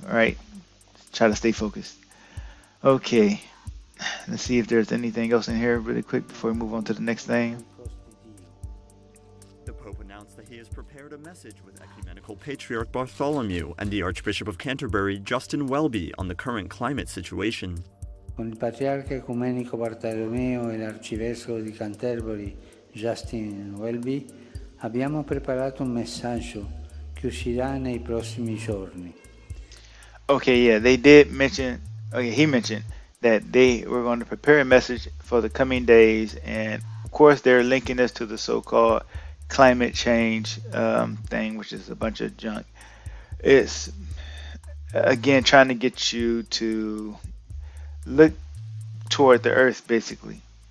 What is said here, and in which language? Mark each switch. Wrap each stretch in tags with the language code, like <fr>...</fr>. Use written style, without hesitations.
<en>All right, try to stay focused. Okay, let's see if there's anything else in here really quick before we move on to the next thing. The Pope announced that he has prepared a message with Ecumenical Patriarch Bartholomew and the Archbishop of Canterbury, Justin Welby, on the current climate situation.</en> <it>Con il patriarca ecumenico Bartolomeo e l'arcivescovo di Canterbury, Justin Welby, abbiamo preparato un messaggio che uscirà nei prossimi giorni.</it> <en>Okay, yeah, they did mention, he mentioned that they were going to prepare a message for the coming days, and of course they're linking us to the so-called climate change thing, which is a bunch of junk. It's, again, trying to get you to look toward the earth, basically.</en>